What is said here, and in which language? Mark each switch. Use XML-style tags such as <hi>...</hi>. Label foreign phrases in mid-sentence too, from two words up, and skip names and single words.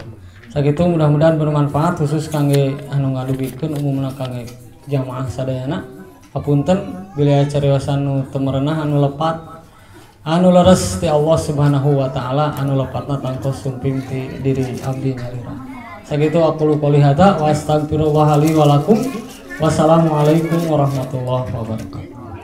<su>Sakitu</su> <id>mudah-mudahan bermanfaat</id> <su>khusus kangge anu ngadubikeun umumna kangge jamaah sadayana. Hapunten bila cariosan nu teu merenah anu lepat anu leres ti Allah</su> <ar>سبحانه وتعالى</ar> <su>anu lepatna tangtos sumping ti diri abdi nyalira.</su> <ar>Sakitu أقول قولي هذا وأستغفر الله لي ولكم. والسلام عليكم ورحمة الله وبركاته.</ar>